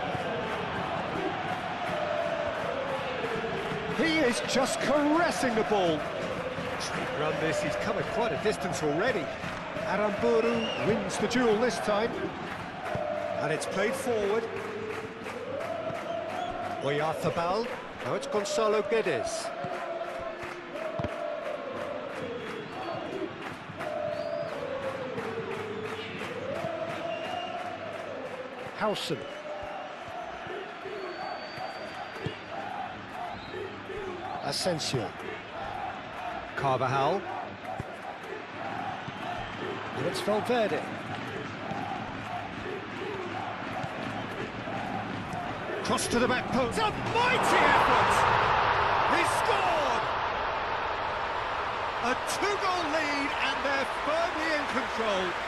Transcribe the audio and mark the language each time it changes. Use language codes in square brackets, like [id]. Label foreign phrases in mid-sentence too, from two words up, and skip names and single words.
[en] He is just caressing the ball. Great run this, he's covered quite a distance already. Aramburu wins the duel this time. And it's played forward. Oyarzabal, now it's Gonzalo Guedes. Howson. Asensio. Carvajal. And it's Valverde. Cross to the back post. A mighty effort! He scored! A two-goal lead and they're firmly in control.